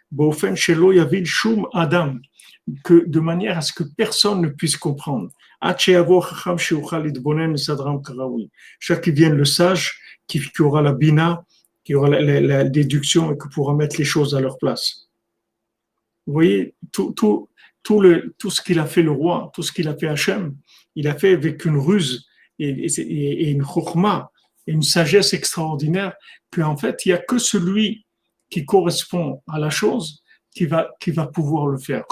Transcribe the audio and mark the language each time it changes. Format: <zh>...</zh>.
<he>באופן שלא יבין שום אדם,</he> <fr>que de manière à ce que personne ne puisse comprendre.</fr> <he>עד שיבוא חכם שיוכל להתבונן מסדרם כראוי.</he> <fr>Chaque qui vienne le sage, qui aura la bina, qui aura la déduction et qui pourra mettre les choses à leur place. Vous voyez, tout ce qu'il a fait le roi, tout ce qu'il a fait Hachem, il a fait avec une ruse et une chokhma, et une sagesse extraordinaire, qu'en fait, il n'y a que celui qui correspond à la chose qui va pouvoir le faire.</fr>